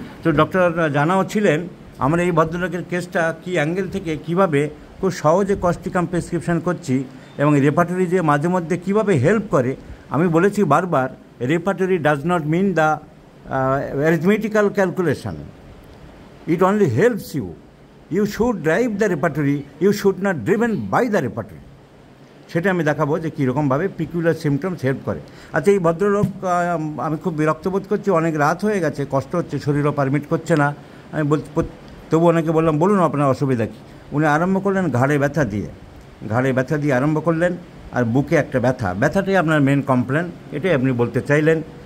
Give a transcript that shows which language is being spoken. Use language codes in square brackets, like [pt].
[bn] তো ডক্টর জানাও ছিলেন। আমরা এই ভদ্রলোকের কেসটা কি অ্যাঙ্গেল থেকে কীভাবে খুব সহজে কস্টিকাম প্রেসক্রিপশন করছি, এবং রেপার্টরি যে মাঝে মধ্যে কীভাবে হেল্প করে। আমি বলেছি বারবার, [en] Repertory does not mean the arithmetical calculation. It only helps you. You should drive the repertory, you should not driven by the repertory. [bn] সেটা আমি দেখাবো যে কীরকমভাবে পিকুলার সিমটমস হেল্প করে। আচ্ছা, এই ভদ্রলোক, আমি খুব বিরক্ত বোধ করছি, অনেক রাত হয়ে গেছে, কষ্ট হচ্ছে, শরীরও পারমিট করছে না। আমি তবু ওনাকে বললাম, বলুন আপনার অসুবিধা কী। উনি আরম্ভ করলেন ঘাড়ে ব্যথা দিয়ে আরম্ভ করলেন, আর বুকে একটা ব্যথাটাই আপনার মেন কমপ্লেন, এটাই আপনি বলতে চাইলেন।